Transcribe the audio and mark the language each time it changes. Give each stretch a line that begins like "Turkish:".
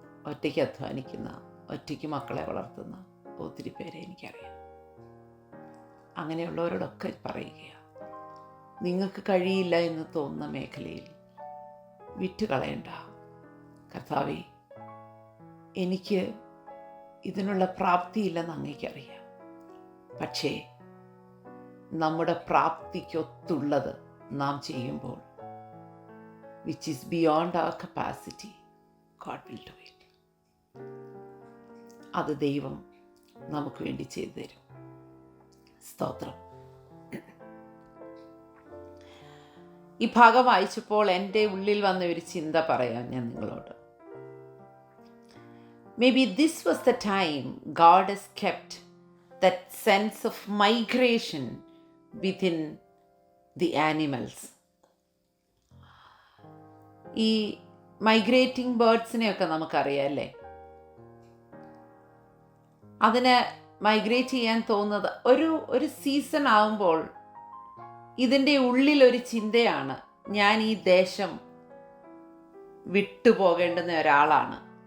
Malayalam: ഒറ്റയ്ക്ക് അധ്വാനിക്കുന്ന, ഒറ്റയ്ക്ക് മക്കളെ വളർത്തുന്ന ഒത്തിരി പേരെ എനിക്കറിയാം. അങ്ങനെയുള്ളവരോടൊക്കെ പറയുക, നിങ്ങൾക്ക് കഴിയില്ല എന്ന് തോന്നുന്ന മേഖലയിൽ വിറ്റുകളയണ്ട. കർത്താവേ, എനിക്ക് ഇതിനുള്ള പ്രാപ്തിയില്ലെന്ന് അങ്ങേക്കറിയാം. പക്ഷേ നമ്മുടെ പ്രാപ്തിക്കൊത്തുള്ളത് നാം ചെയ്യുമ്പോൾ,
English: which is beyond our capacity, God will do it.
Malayalam: അത് ദൈവം നമുക്ക് വേണ്ടി ചെയ്തു തരും. സ്തോത്രം. ഈ ഭാഗം വായിച്ചപ്പോൾ എൻ്റെ ഉള്ളിൽ വന്ന ഒരു ചിന്ത പറയാം ഞാൻ നിങ്ങളോട്.
English: Maybe this was the time God has kept that sense of migration within the animals.
Malayalam: ഈ മൈഗ്രേറ്റിംഗ് ബേർഡ്സിനെയൊക്കെ നമുക്കറിയാം അല്ലേ? അതിന് മൈഗ്രേറ്റ് ചെയ്യാൻ തോന്നുന്നത് ഒരു സീസൺ ആവുമ്പോൾ ഇതിൻ്റെ ഉള്ളിലൊരു ചിന്തയാണ്, ഞാൻ ഈ ദേശം വിട്ടുപോകേണ്ടുന്ന ഒരാളാണ്.